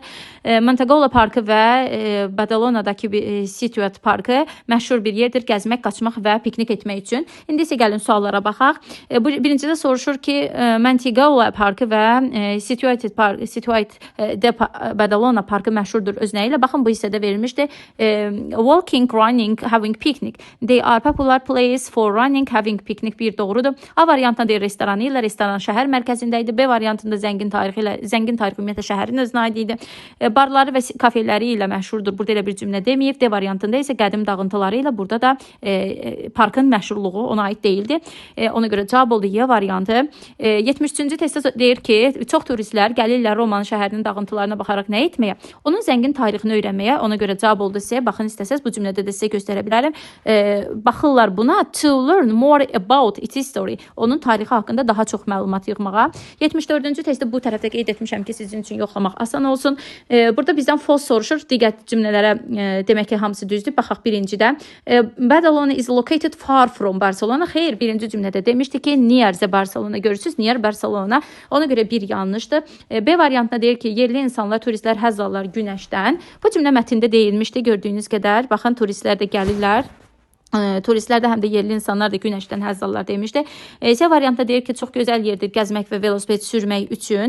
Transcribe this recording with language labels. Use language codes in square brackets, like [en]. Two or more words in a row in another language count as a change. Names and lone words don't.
[az] Montagola parkı və Badalonadakı Situate parkı məşhur bir yerdir gəzmək, qaçmaq və piknik etmək üçün. İndi isə gəlin suallara baxaq. Birincidə soruşur ki, Montagola parkı və Situate Badalona parkı məşhurdur özü nə ilə? Baxın, bu hissədə verilmişdir. [en] Walking, running, having picnic. They are popular place for running, having picnic. [az] Bir doğrudur. A variantında deyir restoranı ilə, restoran şəhər mərkəzində idi. B variantında zəngin tarixi ümumiyyətlə şəhərin özünə aid idi. Barları və kafeləri ilə məşhurdur. Burada elə bir cümlə deməyib. D variantında isə qədim dağıntıları ilə, burada da parkın məşhurluğu ona aid deyildi. Ona görə cavab oldu Y variantı. 73-cü testdə deyir ki, çox turistlər gəlirlər Roman şəhərinin dağıntılarına baxaraq nə etməyə? Onun zəngin tarixini öyrənməyə. Ona görə cavab oldu C. Baxın istəsəz bu cümlədə də sizə göstərə bilərəm. Baxırlar buna [en] to learn more about its history. [az] Onun tarixi haqqında daha çox məlumat yığmağa. 74-cü testdə bu tərəfdə qeyd etmişəm ki, sizin üçün yoxlamaq asan olsun. Burada bizdən false soruşur. Digər cümlələrə demək ki, hamısı düzdür. Baxaq birincidə. [en] Badalona is located far from Barcelona. [az] Xeyr, birinci cümlədə demişdi ki, [en] near the Barcelona. [az] Görürsünüz, [en] near Barcelona. [az] Ona görə bir yanlışdır. B variantına deyir ki, yerli insanlar, turistlər həzz alırlar günəşdən. Bu cümlə mətndə deyilmişdi, gördüyünüz qədər. Baxın, turistlər də gəlirlər. Turistlər də həm də yerli insanlar da günəşdən həzz alırlar demişdi. C variantda deyir ki, çox gözəl yerdir gəzmək və velosiped sürmək üçün.